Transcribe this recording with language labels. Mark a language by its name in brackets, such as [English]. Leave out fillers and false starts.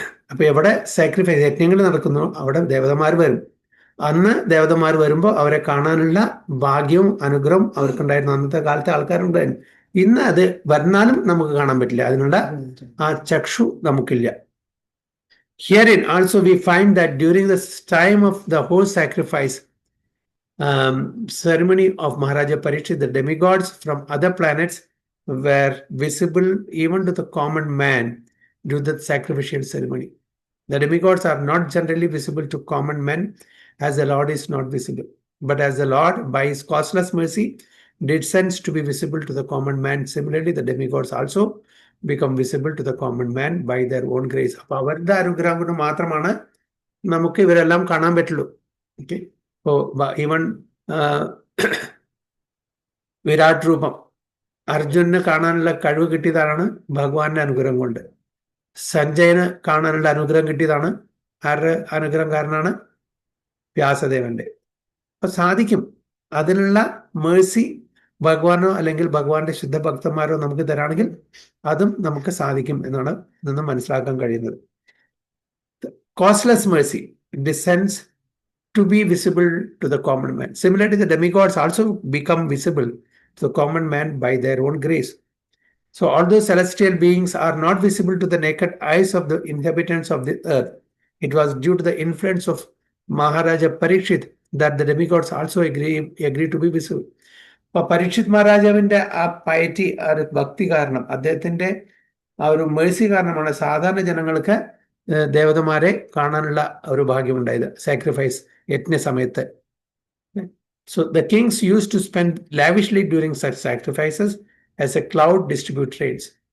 [Malayalam] അപ്പൊ എവിടെ സാക്രിഫൈസ് യജ്ഞങ്ങൾ നടക്കുന്നു അവിടെ ദേവതമാർ വരും. അന്ന് ദേവതമാർ വരുമ്പോൾ അവരെ കാണാനുള്ള ഭാഗ്യവും അനുഗ്രഹം അവർക്കുണ്ടായിരുന്നു. അന്നത്തെ കാലത്തെ ആൾക്കാരുണ്ടായിരുന്നു. ഇന്ന് അത് വന്നാലും നമുക്ക് കാണാൻ പറ്റില്ല. അതിനുള്ള ആ ചക്ഷു നമുക്കില്ല. [English] Herein also we find that during the time of the whole sacrifice ceremony of Maharaja Parikshit, the demigods from other planets were visible even to the common man during the sacrificial ceremony. The demigods are not generally visible to common men as the Lord is not visible. But as the Lord, by his causeless mercy, descends to be visible to the common man, similarly the demigods also become visible to the common man by their own grace. [Malayalam] അപ്പൊ അവരുടെ അനുഗ്രഹം കൊണ്ട് മാത്രമാണ് നമുക്ക് ഇവരെല്ലാം കാണാൻ പറ്റുള്ളൂ. Okay, ഇപ്പോ ഈവൻ വിരാട് രൂപം അർജുനന് കാണാനുള്ള കഴിവ് കിട്ടിയതാണ് ഭഗവാന്റെ അനുഗ്രഹം കൊണ്ട്. സഞ്ജയന് കാണാനുള്ള അനുഗ്രഹം കിട്ടിയതാണ് ആരുടെ അനുഗ്രഹം കാരണമാണ്? വ്യാസദേവന്റെ. അപ്പൊ സാധിക്കും. അതിനുള്ള മേഴ്സി ഭഗവാനോ അല്ലെങ്കിൽ ഭഗവാന്റെ ശുദ്ധ ഭക്തന്മാരോ നമുക്ക് തരാണെങ്കിൽ അതും നമുക്ക് സാധിക്കും എന്നാണ് നിന്ന് മനസ്സിലാക്കാൻ കഴിയുന്നത്. [English] Costless mercy descends to be visible to the common man. Similarly, the demigods also become visible to the common man by their own grace. So although celestial beings are not visible to the naked eyes of the inhabitants of the earth, it was due to the influence of Maharaja Parikshit that the demigods also agree to be visible. [Malayalam] അപ്പൊ പരീക്ഷിത് മഹാരാജാവിന്റെ ആ പയറ്റി, ആ ഒരു ഭക്തി കാരണം, അദ്ദേഹത്തിന്റെ ആ ഒരു മേഴ്സി കാരണമാണ് സാധാരണ ജനങ്ങൾക്ക് ദേവതമാരെ കാണാനുള്ള ഒരു ഭാഗ്യമുണ്ടായത് സാക്രിഫൈസ് യജ്ഞ സമയത്ത്. [English] So the kings used to spend lavishly during such sacrifices as a cloud distribute rains.